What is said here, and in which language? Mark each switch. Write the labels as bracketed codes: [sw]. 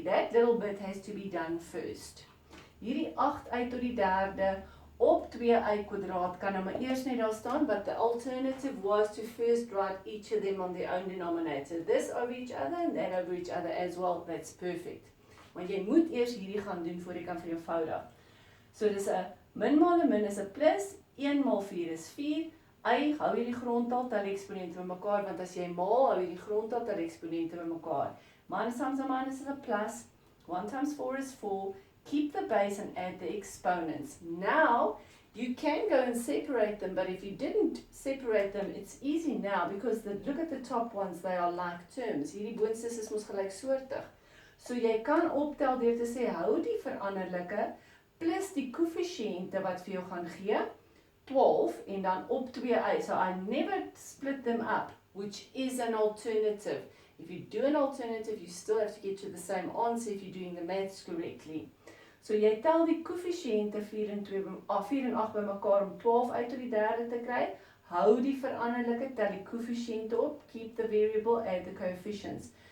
[en] That little bit has to be done first. [af] Hierdie 8a tot die derde op 2a kwadraat kan nou maar eers net daar staan, [en] but the alternative was to first write each of them on their own denominator. This over each other and that over each other as well. That's perfect. [af] Want jy moet eers hierdie gaan doen voor jy kan vereenvoudig. So dis 'n min maal 'n min is 'n plus, 1 maal 4 is 4. Y, hou jy die grondtal, tel die eksponente bymekaar, want as jy maal, hou jy die grondtal, tel die eksponente bymekaar. [en] Minus times a minus is a plus, 1 times 4 is 4, keep the base and add the exponents. Now, you can go and separate them, but if you didn't separate them, it's easy now, because look at the top ones, they are like terms. [af] Hierdie boonstes is mos gelyksoortig. So jy kan optel deur te sê, hou die veranderlike, plus die koëffisiënte wat vir jou gaan gee, 12 en dan op 2a. [en] So I never split them up, which is an alternative. If you do an alternative, you still have to get to the same answer if you're doing the maths correctly. [af] So jy tel die koëffisiënte 4 en 8 bymekaar om 12 uit tot die derde te kry. Hou die veranderlike, tel die koëffisiënte op, [en] keep the variable, add the coefficients.